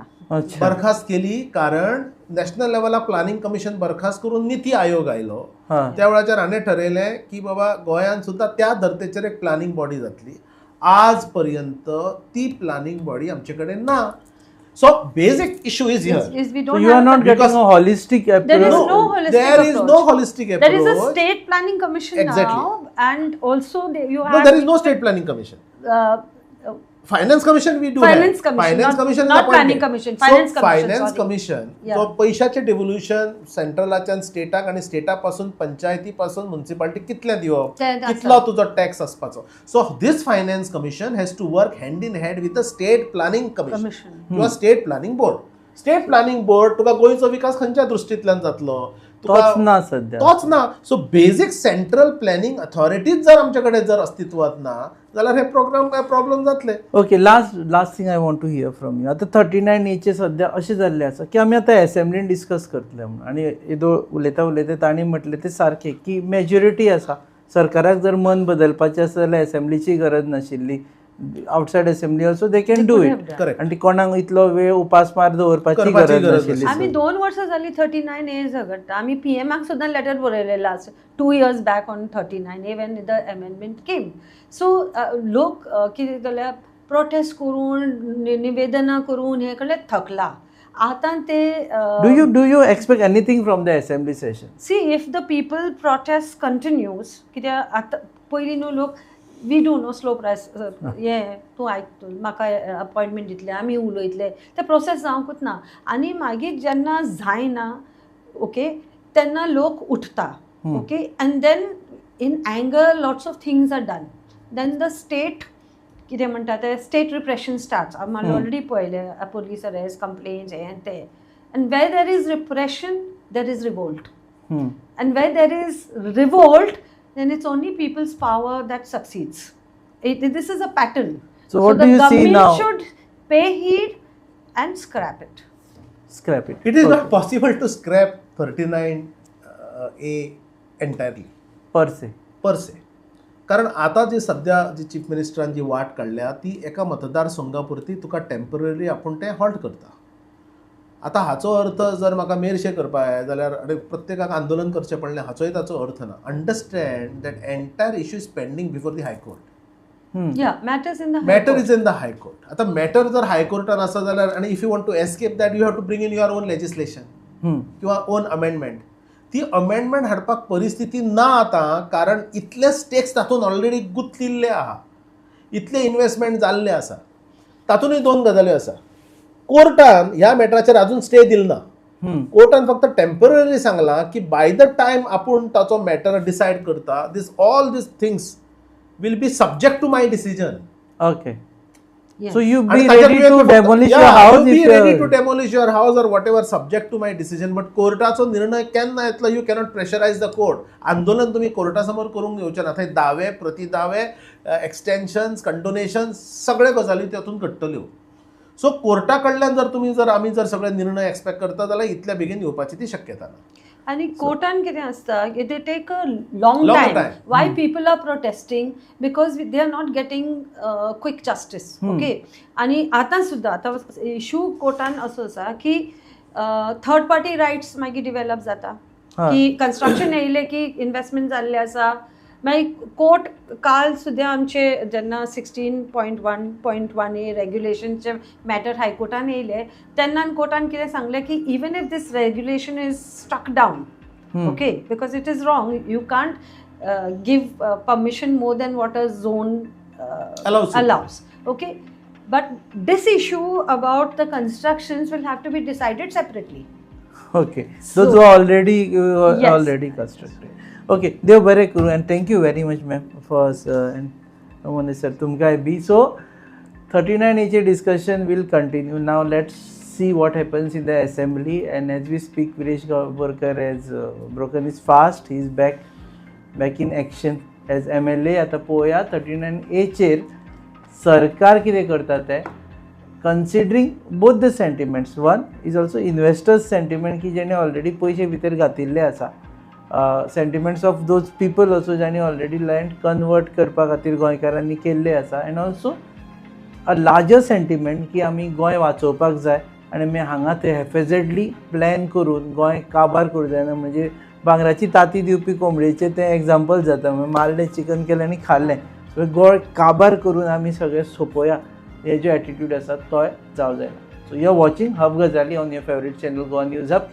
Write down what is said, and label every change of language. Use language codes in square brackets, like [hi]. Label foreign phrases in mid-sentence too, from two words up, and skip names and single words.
[kok] बरखास्त केली कारण नॅशनल लेवलाक [en] planning commission [kok] बरखास्त करून नीती आयोग आयलो त्या वेळाचेर हाणें ठरयलें की बाबा गोंयांत सुद्दां त्या धर्तेचेर एक [en] planning body [kok] जातली आज पर्यंत ती [en] planning body [kok] आमचे कडेन ना [en] so basic issue is here Is we So don't you are have. not getting a holistic approach. There is no holistic there is approach. no holistic approach. There is a state planning commission Exactly. now, and also you No, have. there is no state planning commission. Finance commission we do Finance have. commission, Finance not- commission is not appointed. planning commission, finance so commission, finance sorry. commission Yeah. [kok] तो पैशाचे डिव्होल्युशन सेंट्रलाच्यान स्टेटाक आणि स्टेटा पासून पंचायती पासून म्युनिसिपालिटी कितलें दिवप ते आसा. कितलो तुजो टॅक्स आसपाचो [en] so this finance commission has to work hand in hand with the state planning commission किंवा state planning board state planning board [kok] तुका गोंयचो विकास खंयच्या दृश्टींतल्यान जातलो तोच ना सध्या तोच ना [en] so basic central planning authorities [kok] जर आमच्याकडे जर अस्तित्वात ना जाल्यार हे प्रोग्राम काय प्रॉब्लेम जातले [en] okay last thing I want to hear from you [kok] आतां 39A सध्या अशें जाल्लें आसा की आमी आतां एसेंब्लीन डिस्कस करतले म्हणून आनी येदो उलयता तांणी म्हटलें तें सारकें की मेजॉरिटी आसा सरकाराक जर मन बदलपाचें आसा जाल्यार एसेंब्लीची गरज नाशिल्ली [en] outside assembly also they can do it Correct. [kok] आनी ती कोणाक इतलो वेळ उपासमार दवरपाची करपाची गरज गरज नाशिल्ली आम्ही 2 वर्सां जाली 39A झगडटा आम्ही PMAक सुद्दां लेटर बरयलेलो आसा [en] 2 years back on 39A when the amendment came. [kok] So लोक कितें केल्या प्रोटेस्ट करून निवेदनां करून हे कडे थकला आतां ते [en] do you expect anything from the assembly session see if the people protest continues [kok] कित्याक आतां पयलीं न्हू लोक [en] we do no slow price [kok] हे तूं आयक म्हाका अपॉयंटमेंट दितले आमी उलयतले ते प्रोसेस जावंकूच ना आनी मागीर जेन्ना जायना ओके तेन्ना लोक उठता [en] okay and then in anger lots of things are done then the state [kok] कितें म्हणटा ते [en] state repression starts [kok] आमी ऑलरेडी पळयले पुलीस अरेस्ट कंप्लेन्स हे ते [en] and where there is repression there is revolt and where there is revolt एंड वेर देर इज रिवोल्ट then it's only people's power that succeeds. This is a pattern. So what the do you see government now? should pay heed and scrap it. Scrap it. It is not possible to scrap 39A entirely. Per se. [kok] कारण आता जी सध्या जी चीफ मिनिस्टरान जी वाट काडल्या ती एका मतदारसंघा तुका टेम्पररी आपूण तें हॉल्ट करता आतां हाचो अर्थ जर म्हाका मेरशें करपा जाय जाल्यार प्रत्येकाक आंदोलन करचें पडलें हाचोय ताचो अर्थ ना [en] understand that entire issue is pending before the high court Yeah, matters in the high मॅटर court. is in the high court [kok] आतां मॅटर जर हायकोर्टान आसा जाल्यार आनी [en] if you want to escape that you have to bring in your own legislation [kok] किंवा [en] own amendment [kok] ती अमेंडमेंट हाडपाक परिस्थिती ना आतां कारण इतले स्टेक्स तातूंत ऑलरेडी गुंतलेले आहा इतले इन्वेस्टमेंट जाल्ले आसा तातूंतय 2 गजाल्यो आसा कोर्टान ह्या मॅटराचेर अजून स्टे दिलो ना कोर्टान फक्त टेम्पररी सांगलां की [en] by the time [kok] आपूण ताचो मॅटर डिसायड करता [en] all these things will be subject to my decision [kok] ओके [en] Yes. So you [kok] आणि [en] be [kok] ताच्या [en] ready [kok] तुवें [en] to [kok] फक्त- [en] demolish Yeah, your house you be if ready to demolish your house or whatever subject to my decision. [kok] But कोर्टाचो निर्णय केन्ना येतलो [en] you cannot pressurise the court. [kok] आंदोलन तुम्ही कोर्टा समोर करूंक येवचे ना. थंय दावे प्रतिदावे [en] extensions condonations [kok] सगळे गजाली तातूंत घडटल्यो. सो कोर्टा कडल्यान जर आमी जर सगळे निर्णय एक्सपेक्ट करता जाल्यार इतल्या बेगीन येवपाची ती शक्यता ना. आणि कोर्टान कितें आसता की [en] they take a long Long टायम. time. why people are protesting because they are not getting quick justice. ओके. [kok] आणि आतां सुद्दां आतां इशू कोर्टान असो आसा की [en] third party rights [kok] मागीर डिवेलप जाता की कन्स्ट्रक्शन येयलें की इन्वेस्टमेंट जाल्लें आसा. मागीर कोर्ट काल सुद्दां आमचे जेन्ना 16.1.1a रेग्युलेशनचे मॅटर हायकोर्टान येयले तेन्ना कोर्टान कितें सांगलें की [en] even if this regulation is struck down okay because it is wrong you can't give permission more than what a zone [kok] allows. [en] Okay, but this issue about the constructions will have to be decided separately. Okay, those who are already constructed. Okay, [kok] देव बरें करूं [en] and thank you very much ma'am for and Mone sir [kok] तुमकांय बी. [en] So 39A discussion will continue. Now let's see what happens in the assembly, and as we speak Viresh Gaborkar has broken his fast. He is back in action as MLA. [kok] आता पळोवया 39A चेर सरकार कितें करता तें [en] considering both the sentiments. one is also investors sentiment [kok] की जेणे ऑलरेडी पयशे भितर घातिल्ले आसा. [en] sentiments of those people also जाणी already land convert [kok] करपा खातीर गोंयकारांनी केल्ले आसा. [en] and also a larger sentiment [kok] की आमी गोंय वाचोवपाक जाय आनी आमी हांगा ते [en] haphazardly plan [kok] करून गोंय काबार करूं जायना. म्हणजे भांगराची ताती दिवपी कोंबडेचें तें एग्जाम्पल जाता. मारलें चिकन केलें आनी खाल्लें. सो गोंय काबार करून आमी सगळें सोंपोवया हे जो एटिट्यूड आसा तोय जावं जायना. [en] so you are watching Hub Gazali on your favourite channel Goa News Hub.